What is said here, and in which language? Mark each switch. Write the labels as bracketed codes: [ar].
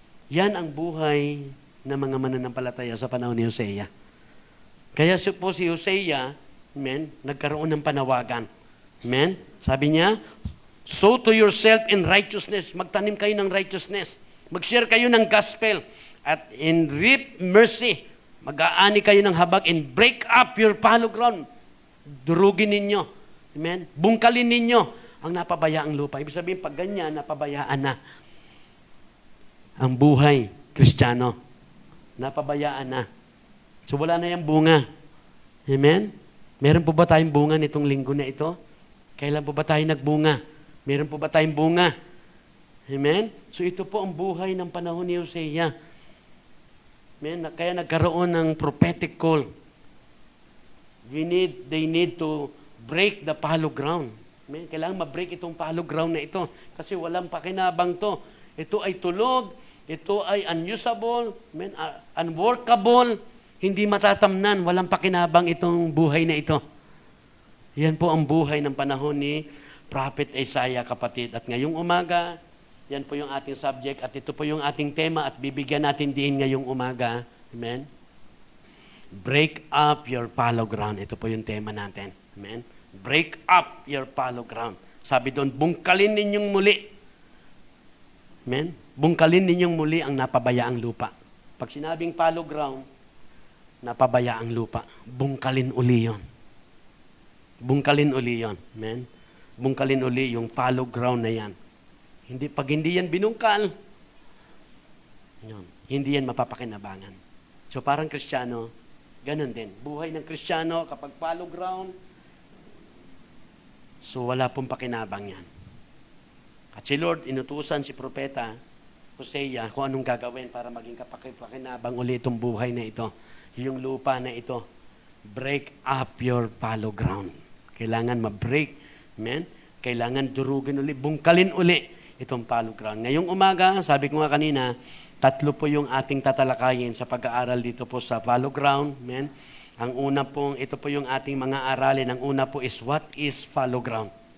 [tl] Yan ang buhay ng mga mananampalataya sa panahon ni Hosea. Kaya po si Hosea, amen, nagkaroon ng panawagan. Amen? Sabi niya, [en] sow to yourself in righteousness. [tl] Magtanim kayo ng righteousness. Mag-share kayo ng gospel. [en] At in reap mercy. [tl] Mag-aani kayo ng habag [en] and break up your fallow ground. [tl] Durugin ninyo. [en] Amen? [tl] Bungkalin ninyo ang napabayaang lupa. Ibig sabihin, pag ganyan, napabayaan na ang buhay Kristiyano. Napabayaan na. So, wala na yung bunga. Amen? Meron po ba tayong bunga nitong linggo na ito? Kailan po ba tayo nagbunga? Meron po ba tayong bunga? Amen? So, ito po ang buhay ng panahon ni Hosea. Amen? Kaya nagkaroon ng prophetic call. [en] They need to break the fallow ground. [tl] Amen? Kailangan ma-break itong fallow ground na ito. Kasi walang pakinabang to. Ito ay tulog. Ito ay unusable. Amen? Unworkable. Hindi matatamnan. Walang pakinabang itong buhay na ito. Yan po ang buhay ng panahon ni Prophet Isaiah, kapatid. At ngayong umaga, yan po yung ating subject. At ito po yung ating tema at bibigyan natin din ngayong umaga. Amen? [en] Break up your fallow ground. [tl] Ito po yung tema natin. [en] Amen? Break up your fallow ground. [tl] Sabi doon, bungkalin ninyong muli. Amen? Bungkalin ninyong muli ang napabayaang lupa. Pag sinabing fallow ground, napabayaang lupa. Bungkalin uli yon. Bungkalin uli yon. Amen? Bungkalin uli yung fallow ground na yan. Pag hindi yan binungkal, yun, hindi yan mapapakinabangan. So parang Kristiyano, ganun din. Buhay ng Kristiyano, kapag fallow ground, so wala pong pakinabang yan. At si Lord, inutusan si Propeta Hosea kung anong gagawin para maging kapakinabang ulit itong buhay na ito. Yung lupa na ito. [en] Break up your fallow ground. [tl] Kailangan ma-break. Amen? Kailangan durugin uli. Bungkalin uli. itong fallow ground. Ngayong umaga, sabi ko nga kanina, 3 po yung ating tatalakayin sa pag-aaral dito po sa fallow ground. Amen? Ang una pong, ito po yung ating mga aralin. Ang una po [en] is, what is fallow ground?